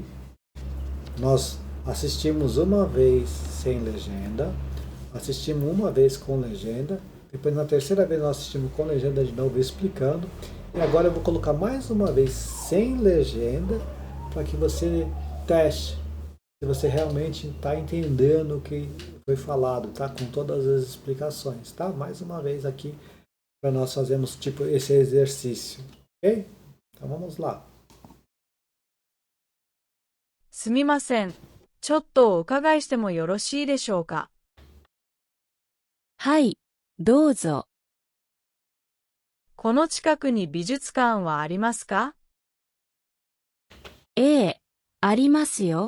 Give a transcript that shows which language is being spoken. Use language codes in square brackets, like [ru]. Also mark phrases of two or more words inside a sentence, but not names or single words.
[pt] Nós assistimos uma vez sem legenda, assistimos uma vez com legenda, depois na terceira vez nós assistimos com legenda de novo explicando, e agora eu vou colocar mais uma vez sem legenda para que você teste se você realmente está entendendo o que foi falado, tá? Com todas as explicações, tá? Mais uma vez aqui para nós fazermos tipo esse exercício, ok? Então vamos lá. [ja] すみません。ちょっとお伺いしてもよろしいでしょうか。はい、どうぞ。この近くに美術館はありますか？ええ、ありますよ。